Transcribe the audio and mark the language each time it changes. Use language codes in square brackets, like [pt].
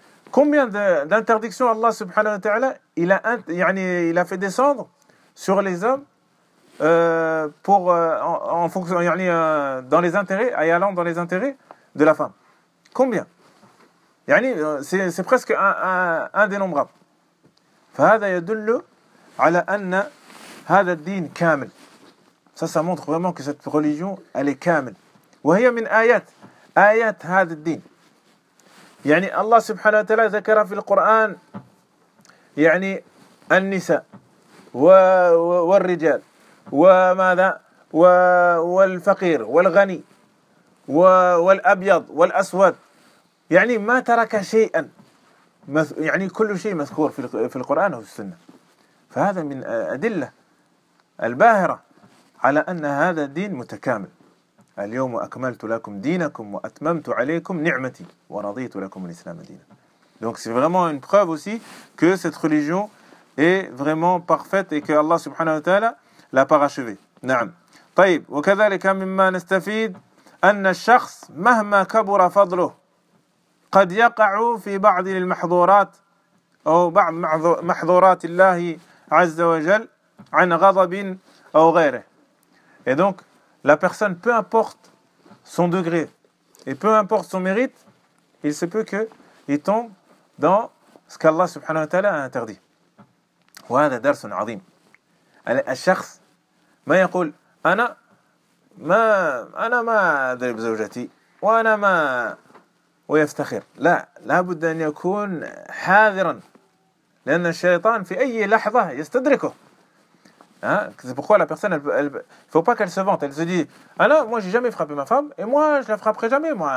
[fr] combien d'interdictions Allah subhanahu wa ta'ala il a fait descendre sur les hommes dans les intérêts et allant dans les intérêts de la femme combien yani c'est presque indénombrable [ar] فهذا يدل على ان هذا الدين كامل. [fr] Ça montre vraiment que cette religion elle est كامل. [ar] وهي من آيات هذا الدين. يعني الله سبحانه وتعالى ذكر في القرآن يعني النساء والرجال وماذا والفقير والغني والأبيض والأسود. يعني ما ترك شيئا. يعني كل شيء مذكور في القرآن وفي السنة. فهذا من أدلة. الباهرة على أن هذا الدين متكامل اليوم أكملت لكم دينكم وأتممت عليكم نعمتي ورضيت لكم الإسلام دينا. [fr] Donc c'est vraiment une preuve aussi que cette religion est vraiment parfaite et que Allah subhanahu wa ta'ala l'a parachevé. [ar] Na'am. طيب وكذلك مما نستفيد ان الشخص مهما كبر فضله قد يقع في بعض المحظورات او بعض محظورات الله عز وجل عن غضب او غيره. [fr] Et donc la personne, peu importe son degré et peu importe son mérite, il se peut que il tombe dans ce qu'Allah subhanahu wa ta'ala a interdit. [ar] وهذا درس عظيم. الشخص ما يقول انا ما ادرب زوجتي وانا ما ويفتخر. لا, لابد ان يكون حاذرا لان الشيطان في اي لحظه يستدركه. [fr] C'est pourquoi la personne, il ne faut pas qu'elle se vante. Elle se dit, alors moi, je n'ai jamais frappé ma femme et moi, je ne la frapperai jamais.